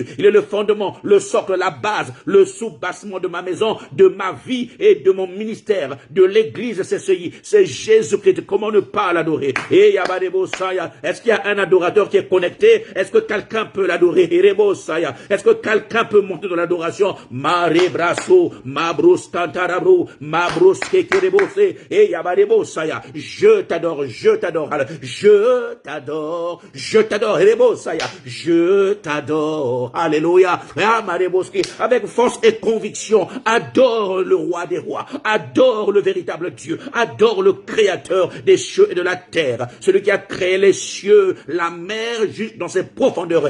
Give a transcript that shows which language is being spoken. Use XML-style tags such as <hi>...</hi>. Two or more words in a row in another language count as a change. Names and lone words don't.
<fr>Il est le fondement, le socle, la base, le soubassement de ma maison, de ma vie et de mon ministère. De l'église, c'est Jésus-Christ. Comment ne pas l'adorer? Et est-ce qu'il y a un adorateur qui est connecté? Est-ce que quelqu'un peut l'adorer? Est-ce que quelqu'un peut monter dans l'adoration? Mare brasso, mabrus tantarabru, mabrus kekerebose, et yabarebosaya. Je t'adore, je t'adore, je t'adore, je t'adore, je t'adore. Alléluia. Avec force et conviction, adore le roi des rois, adore le véritable Dieu, adore le créateur des cieux et de la terre, celui qui a créé les cieux, la mer, juste dans ses profondeurs.</fr>